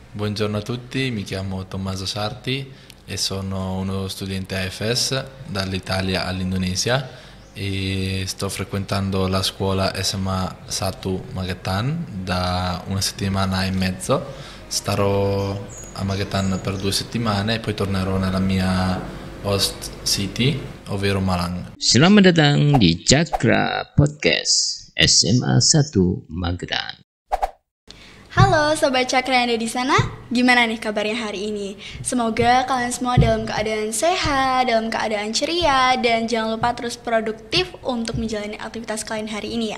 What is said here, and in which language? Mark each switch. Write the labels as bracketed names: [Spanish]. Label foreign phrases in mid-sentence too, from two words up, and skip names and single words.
[Italian] Buongiorno a tutti, mi chiamo Tommaso Sarti e sono uno studente AFS dall'Italia all'Indonesia e sto frequentando la scuola SMA Satu Magetan da una settimana e mezzo. Starò a Magetan per 2 settimane e poi tornerò nella mia [English] host city, [Italian] ovvero Malang. [Indonesian] Selamat datang di Cakra Podcast SMA 1 Magetan. Halo Sobat Cakra yang ada di sana, gimana nih kabarnya hari ini? Semoga kalian semua dalam keadaan sehat, dalam keadaan ceria, dan jangan lupa terus produktif untuk menjalani aktivitas kalian hari ini ya.